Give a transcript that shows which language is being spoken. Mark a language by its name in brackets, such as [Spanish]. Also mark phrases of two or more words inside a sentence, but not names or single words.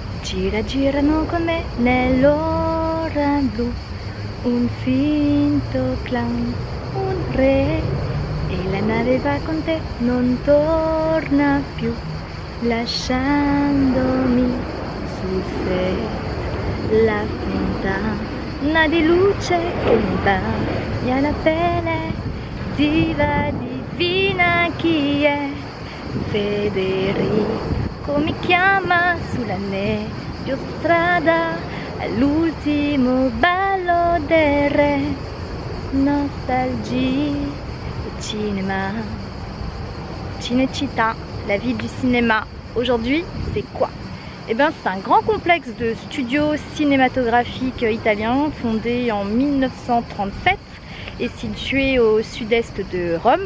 [Italian] Gira girano con me nell'ora blu, un finto clown, un re, e la nave va con te, non torna più, lasciandomi sul set la fontana di luce che mi bagna la pelle, diva divina chi è, Federico mi chiama sulla nebbiosa strada, all'ultimo ballo del re, [French] nostalgie et cinéma. Cinecittà, la ville du cinéma. Aujourd'hui, c'est quoi? Eh bien, c'est un grand complexe de studios cinématographiques italiens fondé en 1937 et situé au sud-est de Rome.